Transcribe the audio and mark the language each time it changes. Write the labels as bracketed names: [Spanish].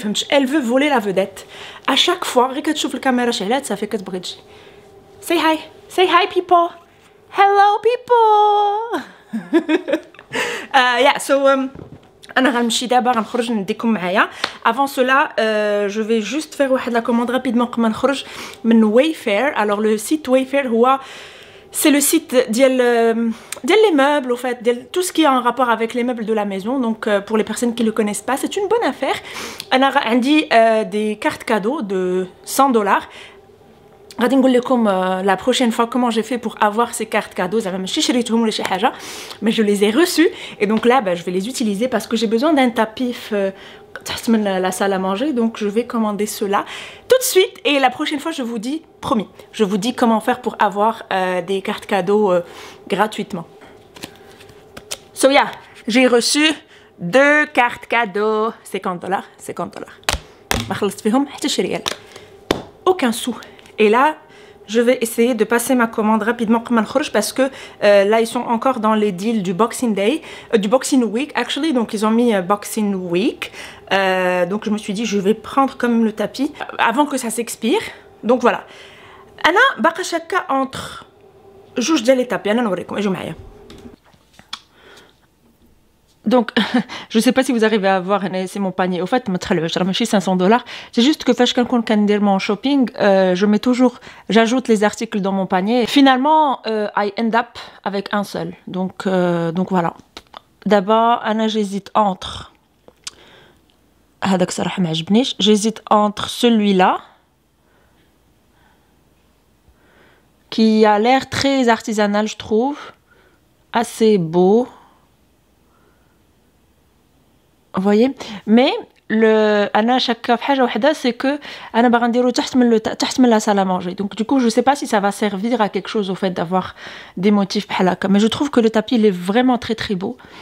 [French] Elle veut voler la vedette. À chaque fois, la caméra, ça fait que [English] Say hi. Say hi, people. Hello, people. Yeah, so [Arabic] انا غنمشي دابا غنخرج نديكم معايا. [French] Avant cela, je vais juste faire واحد la commande rapidement [Arabic] قبل ما نخرج من [French] Wayfair. Alors le site Wayfair هو c'est le site ديال les meubles, au fait, tout ce qui est en rapport avec les meubles de la maison. Donc pour les personnes qui le connaissent pas, c'est une bonne affaire. [Arabic] انا عندي [French] des cartes cadeaux de $100. [Arabic] غادي نقول لكم [French] la prochaine fois comment j'ai fait pour avoir ces cartes cadeaux. [Arabic] زعما ماشي شريتهم ولا شي حاجه, [French] mais je les ai reçues et donc là je vais les utiliser parce que j'ai besoin d'un tapis [Arabic] تحت من [French] la salle à manger, donc je vais commander cela tout de suite et la prochaine fois je vous dis, promis, je vous dis comment faire pour avoir des cartes cadeaux gratuitement. [English] So yeah, [French] j'ai reçu 2 cartes cadeaux, $50, $50. [Arabic] ما خلصت فيهم حتى شي ريال, [French] aucun sou. Et là, je vais essayer de passer ma commande rapidement parce que là, ils sont encore dans les deals du Boxing Day, du Boxing Week, [English] actually. [French] Donc, ils ont mis Boxing Week. Donc, je me suis dit, je vais prendre quand même le tapis avant que ça s'expire. Donc, voilà. [Arabic] Ana, baqa shaka [French] entre [Arabic] جوج ديال [French] les tapis. [Arabic] Ana نوريكم, اجوا معايا. [French] Donc, je sais pas si vous arrivez à voir, c'est mon panier. Au fait, je 500$. C'est juste que [Arabic] فاش كنكون كندير [French] mon shopping, je mets toujours, j'ajoute les articles dans mon panier. Finalement, [English] I end up [French] avec un seul. Donc voilà. D'abord, Anna, j'hésite entre. [Arabic] هذاك صراحة ما عجبنيش. [French] J'hésite entre celui-là, qui a l'air très artisanal, je trouve, assez beau. Vous voyez, mais [Arabic] انا شاكه في حاجه وحده, [French] c'est que [Arabic] انا باغا نديرو تحت من [French] la salle à manger. Donc du coup je sais pas si ça va servir à quelque chose au fait d'avoir des motifs [Arabic] بحال هكا, [French] mais je trouve que le tapis il est vraiment très très beau.